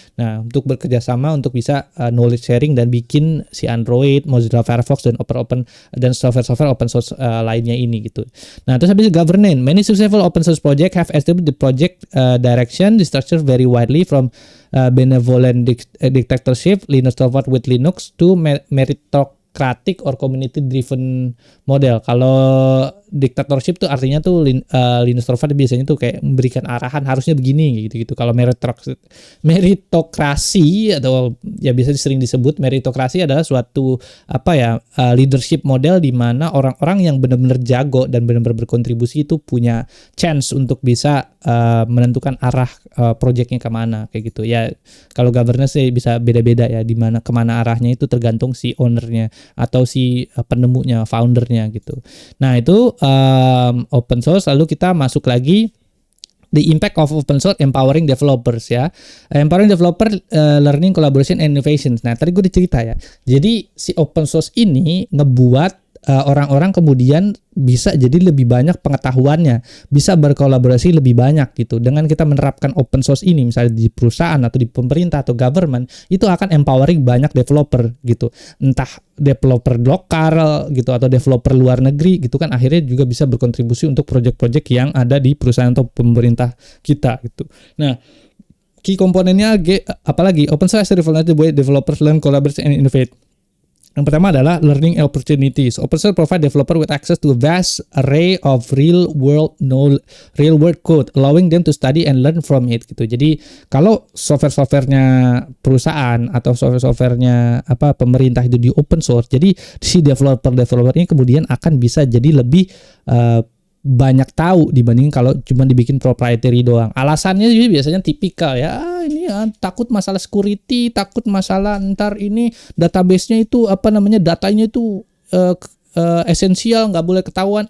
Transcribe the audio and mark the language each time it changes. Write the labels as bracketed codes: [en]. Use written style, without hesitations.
[id] Nah, untuk bekerja sama untuk bisa knowledge sharing dan bikin si Android, Mozilla Firefox dan open dan software open source lainnya ini gitu. Nah, terus habis [en] governance, many successful open source project have established the project direction, the structure very widely from benevolent dictatorship, Linux Torvald with Linux, to meritocratic or community driven model. [id] Kalau dictatorship tuh artinya tuh Linus Torvalds biasanya tuh kayak memberikan arahan harusnya begini gitu-gitu. Kalau meritokrasi atau ya biasa sering disebut meritokrasi adalah suatu leadership model di mana orang-orang yang benar-benar jago dan benar-benar berkontribusi itu punya chance untuk bisa menentukan arah projectnya kemana kayak gitu ya. Kalau governance sih bisa beda-beda ya, di mana kemana arahnya itu tergantung si ownernya atau si penemunya, foundernya gitu. Nah itu open source. Lalu kita masuk lagi [en] the impact of open source empowering developers [id] ya. [en] Empowering developer, learning, collaboration, and innovation. [id] Nah tadi gue cerita ya. Jadi si open source ini ngebuat orang-orang kemudian bisa jadi lebih banyak pengetahuannya, bisa berkolaborasi lebih banyak gitu. Dengan kita menerapkan open source ini misalnya di perusahaan atau di pemerintah atau government, itu akan empowering banyak developer gitu. Entah developer lokal gitu atau developer luar negeri gitu kan, akhirnya juga bisa berkontribusi untuk project-project yang ada di perusahaan atau pemerintah kita gitu. Nah, key komponennya apalagi [en] open source developers learn, collaborate, and innovate. [id] Yang pertama adalah learning opportunities. [en] Open source provide developer with access to a vast array of real world code, allowing them to study and learn from it [id] gitu. Jadi kalau softwarenya perusahaan atau softwarenya pemerintah itu di open source, jadi si developer ini kemudian akan bisa jadi lebih banyak tahu dibanding kalau cuma dibikin proprietary doang. Alasannya juga biasanya tipikal ya, ini ya, takut masalah security, takut masalah ntar ini database-nya itu datanya itu esensial, nggak boleh ketahuan.